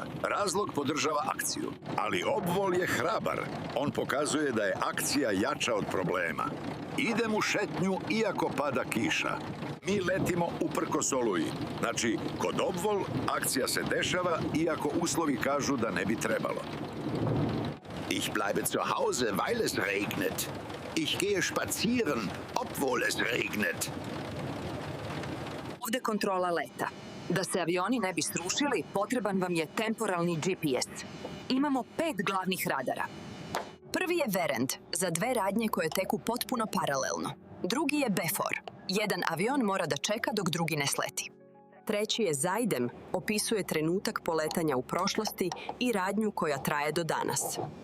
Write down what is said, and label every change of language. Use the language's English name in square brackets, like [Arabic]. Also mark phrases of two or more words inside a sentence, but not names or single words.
[Serbian] Razlog podržava akciju. Ali obvol je hrabar. On pokazuje da je akcija jača od problema. Idem u šetnju iako pada kiša. Mi letimo uprkos oluji. Znači, kod obvol akcija se dešava iako uslovi kažu da ne bi trebalo. [German] Ich bleibe zu Hause, weil es regnet. Ich gehe spazieren, obwohl es regnet. [Serbian] Ovde kontrola leta. Da se avioni ne bi srušili, potreban vam je temporalni GPS. Imamo 5 glavnih radara. Prvi je Verend, za 2 radnje koje teku potpuno paralelno. Drugi je Befor. Jedan avion mora da čeka dok drugi ne sleti. Treći je Zajdem, opisuje trenutak poletanja u prošlosti i radnju koja traje do danas.